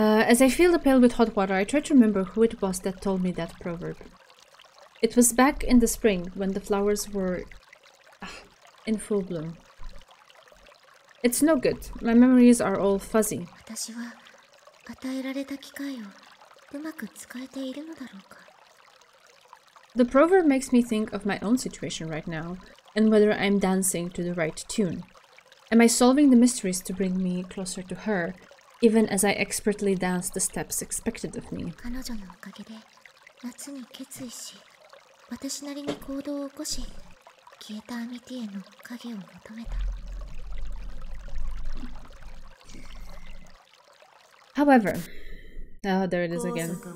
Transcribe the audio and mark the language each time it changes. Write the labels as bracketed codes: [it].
[en] As I fill the pail with hot water, I try to remember who it was that told me that proverb. It was back in the spring, when the flowers were in full bloom. It's no good. My memories are all fuzzy. [ja] 私は与えられた機会をうまく使えているのだろうか。 [en] The proverb makes me think of my own situation right now, and whether I'm dancing to the right tune. Am I solving the mysteries to bring me closer to her, even as I expertly dance the steps expected of me? [ja] 彼女のおかげで夏に決意し、私なりに行動を起こし、消えたアミティへの影を求めた。 [en] However, there it is again.